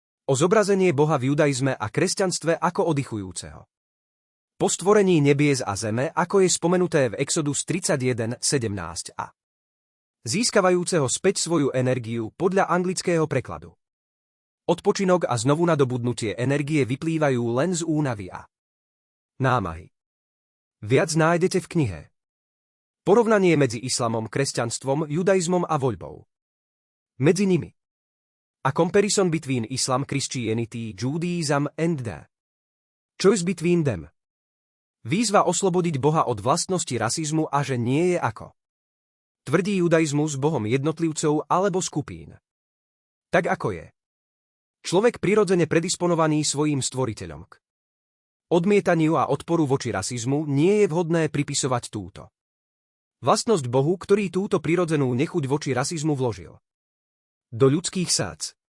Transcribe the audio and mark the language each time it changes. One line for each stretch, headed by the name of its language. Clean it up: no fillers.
Slovak: O zobrazenie Boha v judaizme a kresťanstve ako oddychujúceho po stvorení nebies a zeme, ako je spomenuté v Exodus 31:17 a získavajúceho späť svoju energiu podľa anglického prekladu. Odpočinok a znovu nadobudnutie energie vyplývajú len z únavy a námahy. Viac nájdete v knihe Porovnanie medzi islamom, kresťanstvom, judaizmom a voľbou medzi nimi.
English: A comparison between Islam, Christianity, Judaism and the choice between them.
Slovak: Výzva oslobodiť Boha od vlastnosti rasizmu a že nie je ako tvrdí judaizmus Bohom jednotlivcov alebo skupín. Tak ako je človek prirodzene predisponovaný svojím stvoriteľom k odmietaniu a odporu voči rasizmu, nie je vhodné pripisovať túto vlastnosť Bohu, ktorý túto prirodzenú nechuť voči rasizmu vložil do ľudských srdc.